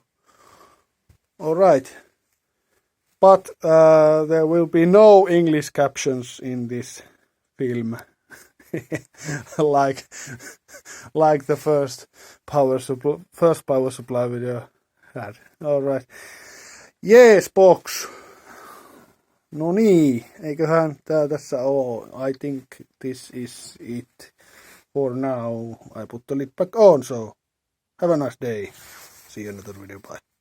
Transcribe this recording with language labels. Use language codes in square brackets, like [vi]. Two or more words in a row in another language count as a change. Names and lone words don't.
[en] All right, but there will be no English captions in this film, like the first power supply video had. All right. Yes, box. [fi] No niin, eiköhän tää tässä oo. [en] I think this is it for now. I put the lid back on, so have a nice day. See you in another video, bye.